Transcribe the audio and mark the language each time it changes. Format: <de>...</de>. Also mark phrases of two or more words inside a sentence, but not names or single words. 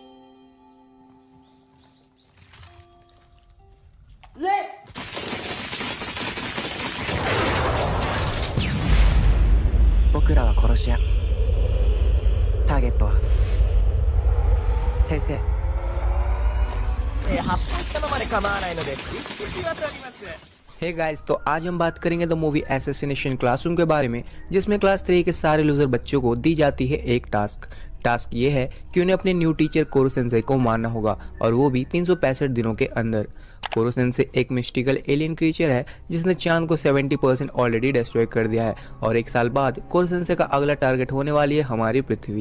<ja>僕らは殺し屋。ターゲットは先生。発砲したままで構わないので引き渡ります。</ja> <en>hey guys,</en> <hi>तो आज हम बात करेंगे द मूवी एसेसिनेशन क्लासरूम के बारे में, जिसमें क्लास 3 के सारे लूजर बच्चों को दी जाती है एक टास्क ये है कि उन्हें अपने</hi> <en>new teacher</en> <hi>कोरो सेंसेई को मारना होगा, और वो भी 365 दिनों के अंदर। कोरो सेंसेई एक</hi> <en>mystical alien creature</en> <hi>है जिसने चांद को 70%</hi> <en>already destroy</en> <hi>कर दिया है, और एक साल बाद कोरो सेंसेई का अगला टारगेट होने वाली है हमारी पृथ्वी।</hi>